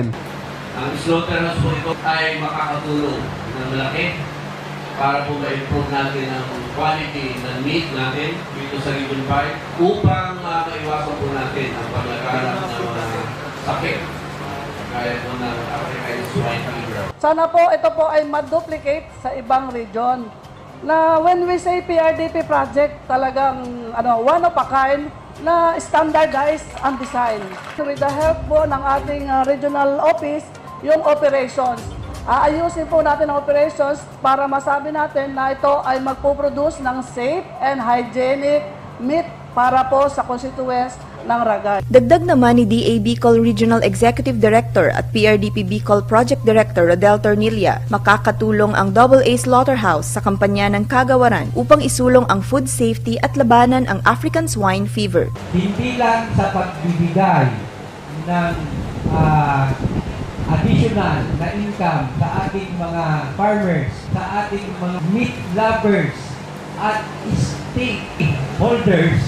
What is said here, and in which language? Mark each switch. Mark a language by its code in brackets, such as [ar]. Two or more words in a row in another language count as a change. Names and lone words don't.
[tl] Ang slaughterhouse po ito ay makakatulong ng malaki para po ma-improve natin ang quality ng meat natin dito sa Region 5 upang maiwasan po natin ang paglaganap ng mga sakit kaya po ng [en] African swine fever. [tl] Sana po ito po ay ma-duplicate sa ibang region. Na [en] when we say PRDP project, [tl] talagang [en] one of a kind [tl] na standardized ang design. [en] With the help [tl] po ng ating regional office, yung operations. Aayusin po natin ang operations para masabi natin na ito ay magpo-produce ng [en] safe and hygienic meat [tl] para po sa constituents ng Ragay. Dagdag naman ni DA Bicol Regional Executive Director at PRDP Bicol Project Director Rodel Tornilla, makakatulong ang AA Slaughterhouse sa kampanya ng kagawaran upang isulong ang [en] food safety [tl] at labanan ang [en] African swine fever. [tl] Hindi lang sa pagbibigay ng additional na income sa ating mga farmers, sa ating mga [en] meat lovers [tl] at stakeholders.